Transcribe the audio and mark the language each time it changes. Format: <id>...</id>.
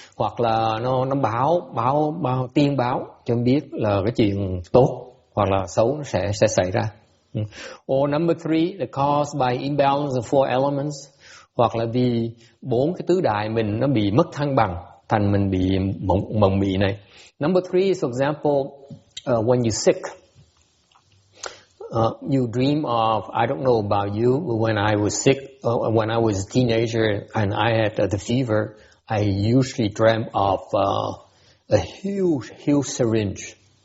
<vi>Hoặc là nó tiên báo cho biết là cái chuyện tốt hoặc là xấu nó sẽ xảy ra.</vi> <en>Or number 3, the caused by imbalance of 4 elements.</en> <vi>Hoặc là vì 4 cái tứ đại mình nó bị mất thăng bằng, thành mình bị mộng mị này.</vi> <en>Number 3 is, for example, when you're sick. You dream of, I don't know about you, but when I was sick, when I was a teenager and I had the fever, I usually dreamt of a huge syringe.</en>